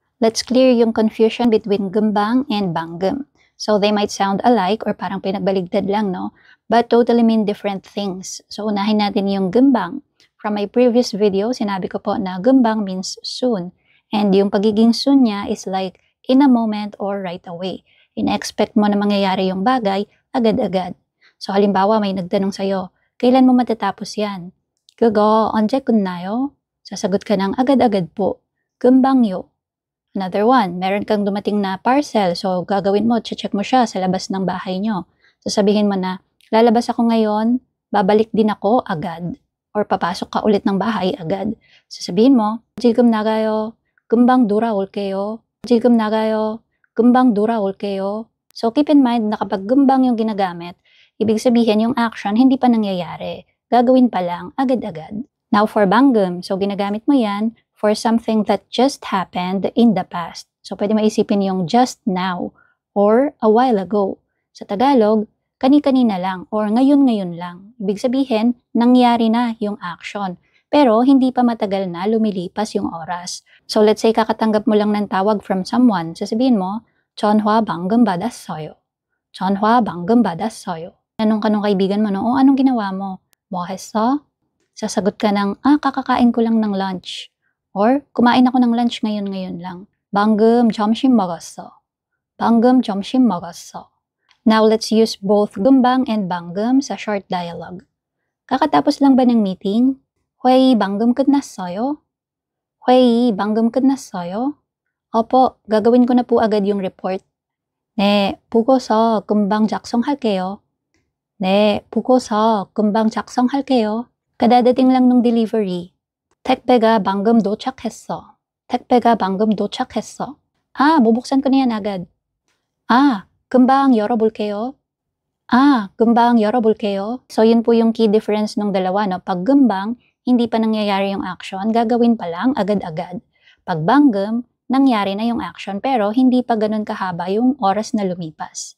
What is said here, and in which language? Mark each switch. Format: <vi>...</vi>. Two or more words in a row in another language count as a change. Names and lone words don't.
<en>Let's clear yung confusion between gembang and banggam. So they might sound alike or</en> <tl>parang pinagbaligtad lang, no?</tl> <en>But totally mean different things.</en> <tl>So unahin natin yung gembang.</tl> <en>From my previous video,</en> <tl>sinabi ko po na</tl> <en>gembang means soon. And</en> <tl>yung pagiging</tl> <en>soon niya is like in a moment or right away.</en> <tl>In-expect mo na mangyayari yung bagay agad-agad. So halimbawa may nagtanong sa'yo, kailan mo matatapos yan?</tl> <ko>그거 언제 끝나요?</ko> <tl>Sasagot ka ng agad-agad po.</tl> <ko>금방요.</ko> <en>Another one,</en> <tl>meron kang dumating na parcel, so gagawin mo, check mo siya sa labas ng bahay nyo. Sasabihin mo na, lalabas ako ngayon, babalik din ako agad. Or papasok ka ulit ng bahay agad. Sasabihin mo,</tl> <ko>지금 나가요, 금방 돌아올게요. 지금 나가요, 금방 돌아올게요.</ko> <en>So keep in mind</en> <tl>na kapag 금방 yung ginagamit, ibig sabihin yung action hindi pa nangyayari. Gagawin pa lang, agad-agad.</tl> <en>Now for 방금, so</en> <tl>ginagamit mo yan</tl> <en>for something that just happened in the past. So</en> <tl>pwede maisipin yung</tl> <en>just now or a while ago.</en> <tl>Sa Tagalog, kani-kanina lang or ngayon-ngayon lang. Ibig sabihin, nangyari na yung action. Pero hindi pa matagal na lumilipas yung oras.</tl> <en>So let's say</en> <tl>kakatanggap mo lang ng tawag</tl> <en>from someone.</en> <tl>Sasabihin mo,</tl> <ko>전화 방금 받았어요. 전화 방금 받았어요.</ko> <tl>Anong kanong kaibigan mo, no? O anong ginawa mo?</tl> <ko>뭐 했어?</ko> <tl>Sasagot ka ng, kakakain ko lang ng lunch. Or, kumain ako ng lunch ngayon lang.</tl> <ko>방금 점심 먹었어. 방금 점심 먹었어.</ko> <en>Now, let's use both 금방 and 방금 sa short dialogue.</en> <tl>Kakatapos lang ba ng meeting?</tl> <ko>회의 방금 끝났어요? 회의 방금 끝났어요?</ko> <tl>Opo, gagawin ko na po agad yung report.</tl> <ko>네, 보고서 금방 작성할게요. 네, 보고서 금방 작성할게요.</ko> <tl>Kadadating lang nung delivery.</tl> <ko>택배가 방금 도착했어. 택배가 방금 도착했어.</ko> <tl>bubuksan ko na yan agad.</tl> <ko>금방 열어볼게요. 금방 열어볼게요.</ko> <tl>So, yun po yung</tl> <en>key difference</en> <tl>ng dalawa, no? Pag 금방, hindi pa nangyayari yung action, gagawin pa lang agad-agad. Pag 방금, nangyari na yung action, pero hindi pa ganun kahaba yung oras na lumipas.</tl>